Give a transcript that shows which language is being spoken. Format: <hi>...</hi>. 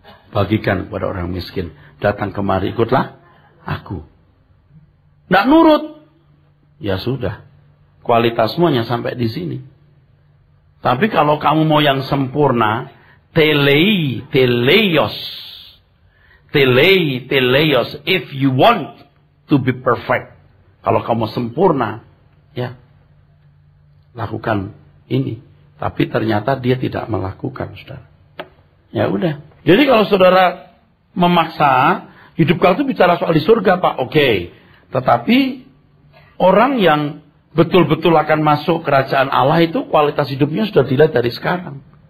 <id>Bagikan kepada orang miskin. Datang kemari, ikutlah aku. Tidak nurut. Ya sudah. Kualitasmu hanya sampai di sini. Tapi kalau kamu mau yang sempurna, teleios.</id> <en>If you want to be perfect.</en> <id>Kalau kamu sempurna, ya, lakukan ini. Tapi ternyata dia tidak melakukan, saudara. Ya udah. Jadi kalau saudara memaksa, hidup kau itu bicara soal di surga, Pak. Oke. Tetapi orang yang betul-betul akan masuk kerajaan Allah itu kualitas hidupnya sudah dilihat dari sekarang.</id>